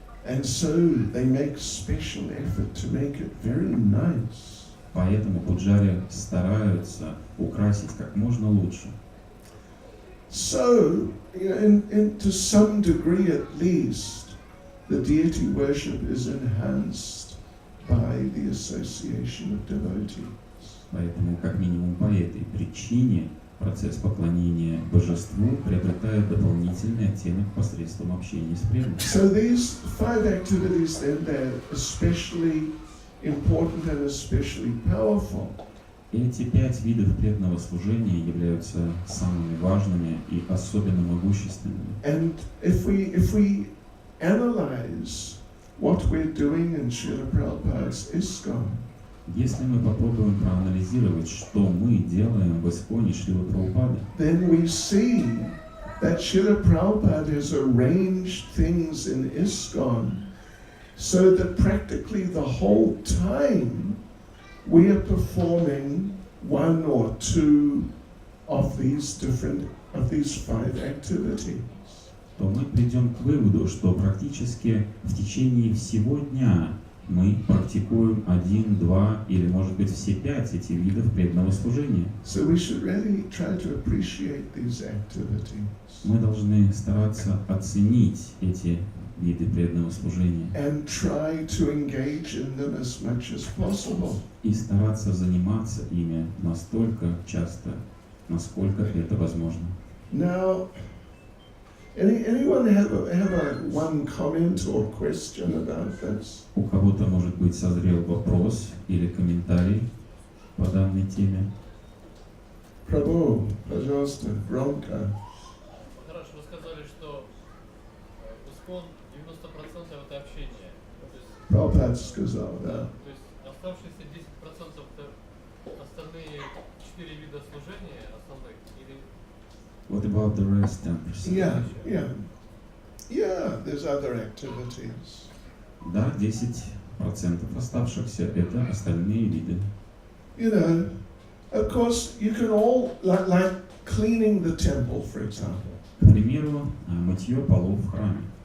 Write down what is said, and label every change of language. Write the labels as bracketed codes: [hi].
[en] And so they make special effort to make it very nice. [ru] Поэтому пуджари стараются украсить как можно лучше. [en] So, to some degree at least, the deity worship is enhanced by the association of devotees. [ru] Поэтому, как минимум по этой причине, процесс поклонения божеству приобретает дополнительный оттенок посредством общения с преданными. [en] So these 5 activities then, they're especially important and especially powerful. [ru] Эти 5 видов преданного служения являются самыми важными и особенно могущественными. [en] And if we analyze what we're doing in Srila Prabhupada's ISKCON, [ru] Если мы попробуем проанализировать, что мы делаем в Исконе Шрилы Прабхупады, [en] then we see that Srila Prabhupada has arranged things in ISKCON so that practically the whole time we are performing one or two of these 5 activities. [ru] то мы придем к выводу, что практически в течение всего дня мы практикуем 1, 2 или, может быть, все 5 этих видов преданного служения. [en] So we should really try to appreciate these activities. [ru] Мы должны стараться оценить эти виды преданного служения [en] And try to engage in them as much as possible. [ru] и стараться заниматься ими настолько часто, насколько это возможно. [en] Now, anyone have one comment or question about this? [ru] У кого-то, может быть, созрел вопрос или комментарий по данной теме. Prabhu, пожалуйста, громко. Хорошо, вы сказали, что ИСКОН 90% это общение. Prabhupada сказал, да. То есть оставшиеся 10% это остальные 4 вида служения основных или... [en] What about the rest 10%? Yeah, there's other activities. [ru] Да, 10% оставшихся – это остальные виды. [en] You know, Of course, you can all, like cleaning the temple, for example, [ru] К примеру, мытье полов в храме.